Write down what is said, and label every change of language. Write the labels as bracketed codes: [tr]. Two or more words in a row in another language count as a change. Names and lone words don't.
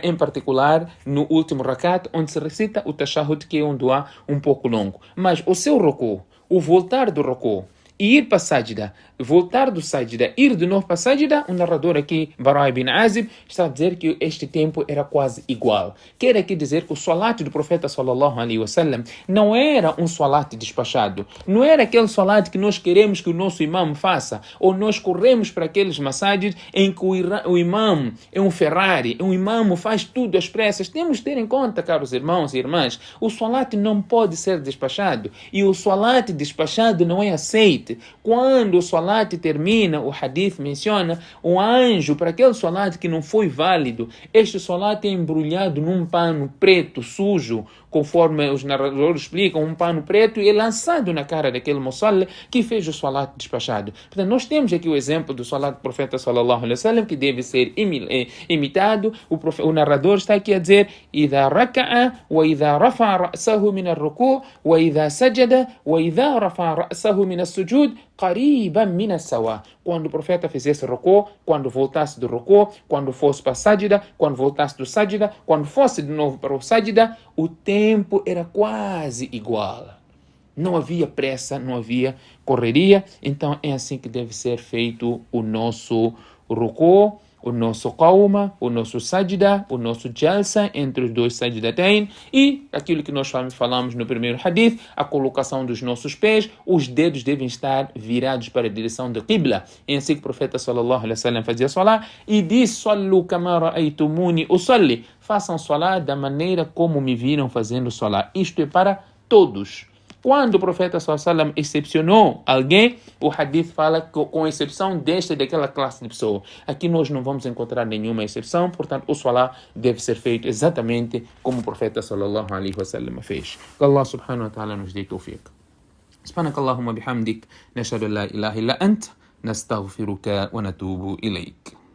[pt] Em particular no último rakat, onde se recita o tashahud, que é um dua um pouco longo. Mas o seu ruku, o voltar do ruku, e ir para a sajda, voltar do sajda, ir de novo para a sajda, o narrador aqui, Bara ibn Azib, está a dizer que este tempo era quase igual. Quer aqui dizer que o salat do profeta [ar] صلى الله عليه وسلم [pt] não era um salat despachado, não era aquele salat que nós queremos que o nosso imam faça, ou nós corremos para aqueles massagens em que o imam é um Ferrari, um imam faz tudo às pressas. Temos que ter em conta, caros irmãos e irmãs, o salat não pode ser despachado, e o salat despachado não é aceito. Quando o salat termina, o hadith menciona um anjo para aquele salat que não foi válido. Este salat é embrulhado num pano preto, sujo, conforme os narradores explicam, um pano preto, e é lançado na cara daquele musalli que fez o salat despachado. Portanto, nós temos aqui o exemplo do salat do profeta [ar] صلى الله عليه وسلم, [pt] que deve ser imitado. O narrador está aqui a dizer: [ar] إذا ركع وإذا رفع رأسه من الركوع وإذا سجد وإذا رفع رأسه من السجود قريبا من السواء. [pt] Quando o profeta fizesse ruku, quando voltasse do ruku, quando fosse para a sajda, quando voltasse do sajda, quando fosse de novo para o sajda, o tempo era quase igual. Não havia pressa, não havia correria. Então é assim que deve ser feito o nosso ruku, o nosso qawma, o nosso sajda, o nosso jalsa entre os dois sajdatain, e aquilo que nós falamos no primeiro hadith, a colocação dos nossos pés, os dedos devem estar virados para a direção da qibla. É assim que o profeta [ar] صلى الله عليه وسلم [pt] fazia salat e disse: [ar] "صلوا كما رأيتموني أصلي", [pt] façam salat da maneira como me viram fazendo salat. Isto é para todos. Quando o profeta sallallahu excepcionou alguém, o hadith fala que, com exceção desta e daquela classe de pessoa. Aqui nós não vamos encontrar nenhuma exceção, portanto o salat deve ser feito exatamente como o profeta [ar] صلى الله عليه وسلم [pt] fez. [ar] Que الله سبحانه وتعالى [pt] nos dê tawfiq. [ar] سبحانك اللهم وبحمدك نشهد أن لا إله إلا أنت نستغفرك ونتوب إليك.